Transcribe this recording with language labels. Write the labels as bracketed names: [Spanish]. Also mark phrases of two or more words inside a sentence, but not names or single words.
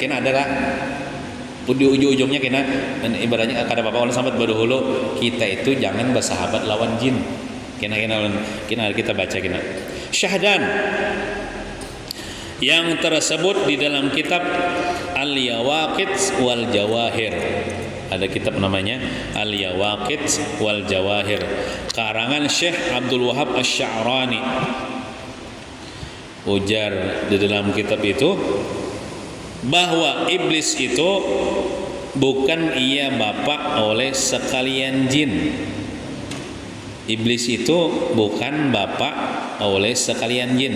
[Indonesian] Kena adalah di ujung-ujungnya kena, dan ibaratnya kata Bapak oleh sahabat berdahulu, kita itu jangan bersahabat lawan jin. Kena kita baca kena Syahdan yang tersebut di dalam kitab Al-Yawaqit wal Jawahir. Ada kitab namanya Al-Yawaqit wal Jawahir, karangan Syekh Abdul Wahab Asy-Sya'rani. Ujar di dalam kitab itu bahwa iblis itu bukan ia bapak oleh sekalian jin. Iblis itu bukan bapak oleh sekalian jin.